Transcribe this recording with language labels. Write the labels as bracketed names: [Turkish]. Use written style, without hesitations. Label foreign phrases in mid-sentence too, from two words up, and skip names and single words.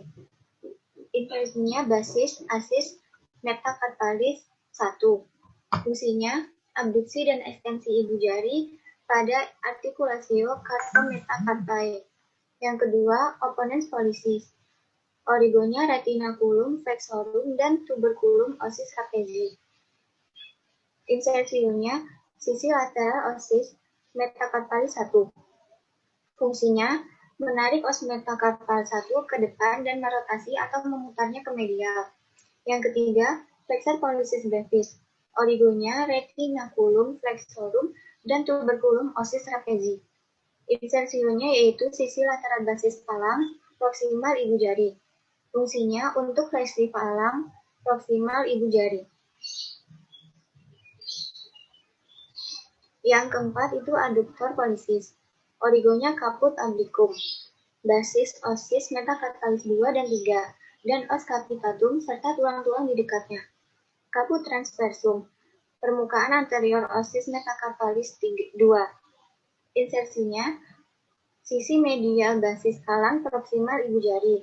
[Indonesian] Inversinya [Latin] basis, asis, metacarpalis [Indonesian] 1. Fungsinya abduksi dan ekstensi ibu jari pada [Latin] artikulasio carpometacarpae. [Indonesian] Yang kedua, [Latin] opponens pollicis. [Indonesian] Origonya [Latin] retinaculum flexorum [Indonesian] dan [Latin] tuberculum osis trapezi. [Indonesian] Insersionya sisi lateral [Latin] osis metacarpalis [Indonesian] 1. Fungsinya menarik [Latin] os metacarpal [Indonesian] 1 ke depan dan merotasi atau memutarnya ke medial. Yang ketiga, [Latin] flexor pollicis brevis. [Indonesian] Origonya [Latin] retinaculum flexorum [Indonesian] dan [Latin] tuberculum osis trapezi. [Indonesian] Insersionya yaitu sisi lateral basis palang proksimal ibu jari. Fungsinya untuk fleksi palang proksimal ibu jari. Yang keempat itu [Latin] adductor pollicis. [Indonesian] Origonya [Latin] caput obliquum. Basis osis metacarpalis [Indonesian] 2 dan 3, dan [Latin] os capitatum [Indonesian] serta tulang-tulang di dekatnya. [Latin] Caput transversum. [Indonesian] Permukaan anterior [Latin] osis metacarpalis [Indonesian] 2. Insersinya sisi medial basis palang proksimal ibu jari.